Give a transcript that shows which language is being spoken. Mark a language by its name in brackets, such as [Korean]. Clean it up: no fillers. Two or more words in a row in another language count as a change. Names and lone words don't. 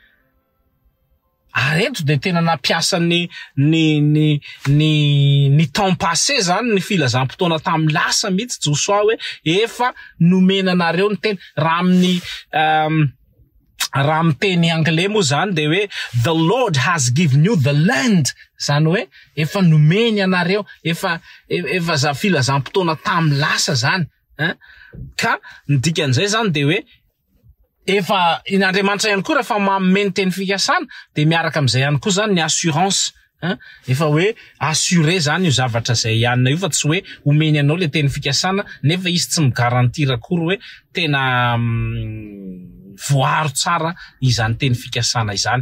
[Malagasy] Ary eto de tena nampiasa ny [French] temps passé [Malagasy] zany ny filazam-potoana tamin'ny lasa mihitsy Josoa hoe efa nomen'anareo ny teny. Raha amin'ny teny anglais moa zany de hoe [English] the Lord has given you the land, [Malagasy] zany hoe efa nomeny anareo, efa za filazam-potoana tamin'ny lasa zany, ka ny dikan'izay zany de hoe efa n'Andriamanitra ihany koa rehefa mameno teny fikasana de miaraka amin'izay ihany koa zany ny assurance, efa hoe assuré zany io zavatra zay ianona io, fa tsy hoe omeny anao le teny fikasana nefa izy tsy migarantira akory hoe tena voaro tsara izany teny fikasana izany.